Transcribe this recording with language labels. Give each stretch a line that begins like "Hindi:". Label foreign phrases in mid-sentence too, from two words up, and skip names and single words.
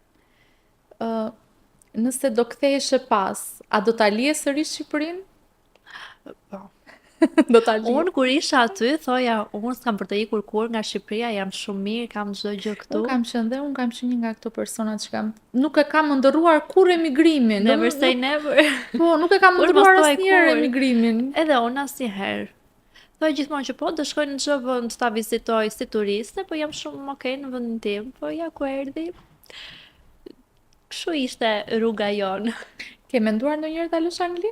Albanian: Nëse do kthehesh e pas, a do ta lije sërish Shqipërinë? Po. Do ta lije. Unë kur isha aty, thoja, unë s'kam për të ikur kur nga Shqipëria, jam shumë mirë, kam çdo gjë këtu. Unë kam qenë një nga këto personat që nuk e kam ndërruar kur emigrimin.
English: Never say never.
Albanian: Po, nuk e kam Kur ndërruar mos thuaj asnjëherë kur. emigrimin. Edhe unë asnjëherë. Thoj gjithmonë që po, do shkoj në çdo vend ta vizitoj si turiste, po jam shumë okay në vendin tim. Po ja ku erdhi. Kështu ishte rruga jonë. Ke menduar ndonjëherë ta lësh Anglinë?